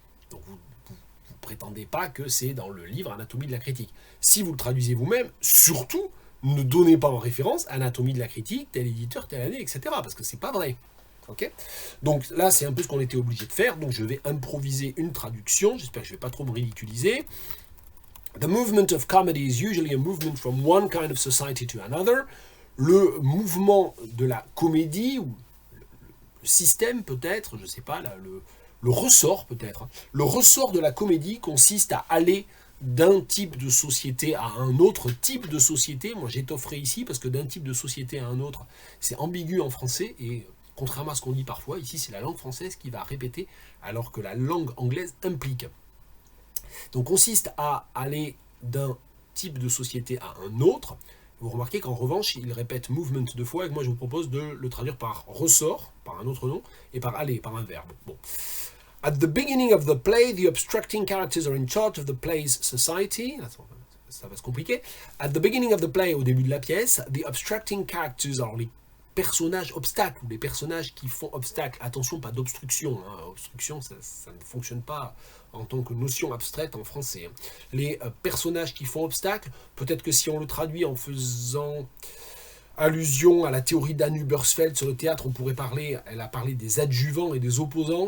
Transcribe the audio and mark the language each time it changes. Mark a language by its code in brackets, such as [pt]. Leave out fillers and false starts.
[fr] Donc vous prétendez pas que c'est dans le livre Anatomie de la critique. Si vous le traduisez vous-même, surtout, ne donnez pas en référence Anatomie de la critique, tel éditeur, telle année, etc. Parce que c'est pas vrai. Okay, donc là, c'est un peu ce qu'on était obligé de faire. Donc je vais improviser une traduction. J'espère que je ne vais pas trop me ridiculiser. [en] The movement of comedy is usually a movement from one kind of society to another. [fr] Le mouvement de la comédie, ou le système peut-être, je ne sais pas, là, le ressort peut-être. Le ressort de la comédie consiste à aller d'un type de société à un autre type de société. Moi, j'étofferai ici parce que d'un type de société à un autre, c'est ambigu en français et contrairement à ce qu'on dit parfois, ici c'est la langue française qui va répéter, alors que la langue anglaise implique. Donc consiste à aller d'un type de société à un autre. Vous remarquez qu'en revanche, il répète movement 2 fois, et moi je vous propose de le traduire par ressort, par un autre nom, et par aller, par un verbe. Bon. [en] At the beginning of the play, the obstructing characters are in charge of the play's society. [fr] ça va se compliquer. [en] At the beginning of the play, [fr] au début de la pièce, [en] the obstructing characters, [fr] alors les personnages obstacles, ou les personnages qui font obstacle, attention, pas d'obstruction, hein. Obstruction, ça ne fonctionne pas en tant que notion abstraite en français. Hein. Les personnages qui font obstacle, peut-être que si on le traduit en faisant allusion à la théorie d'Anne Hubbersfeld sur le théâtre, on pourrait parler, elle a parlé des adjuvants et des opposants.